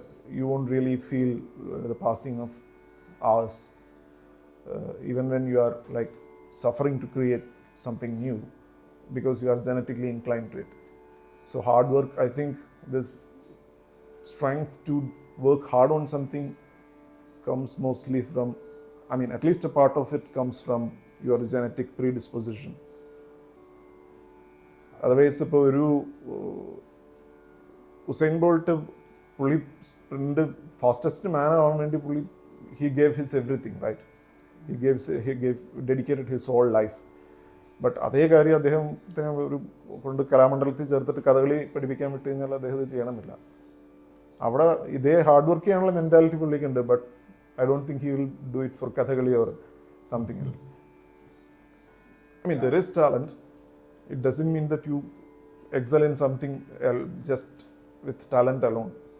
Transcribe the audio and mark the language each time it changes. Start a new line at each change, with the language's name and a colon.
English: You won't really feel the passing of hours, even when you are like suffering to create something new, because you are genetically inclined to it. So hard work, I think this strength to work hard on something comes mostly from, at least a part of it comes from your genetic predisposition. Otherwise,
Malayalam: ഇപ്പോൾ ഒരു Usain bolt പുള്ളി sprint fastest മാൻ ആവാൻ വേണ്ടി
English: he gave his everything, right? He gave dedicated his whole life.
Malayalam: But അതേ കാര്യം അദ്ദേഹത്തിന് ഒരു കൊണ്ട് കലാമണ്ഡലത്തിൽ ചേർത്തിട്ട് കഥകളി പഠിപ്പിക്കാൻ വിട്ട് കഴിഞ്ഞാൽ അദ്ദേഹം ഇത് ചെയ്യണമെന്നില്ല. അവിടെ ഇതേ ഹാർഡ് വർക്ക് ചെയ്യാനുള്ള mentality പുള്ളിക്കുണ്ട്, but
English: I don't think he will do it for Kathakali or something else. There is talent. It doesn't mean that you excel in something just with talent alone.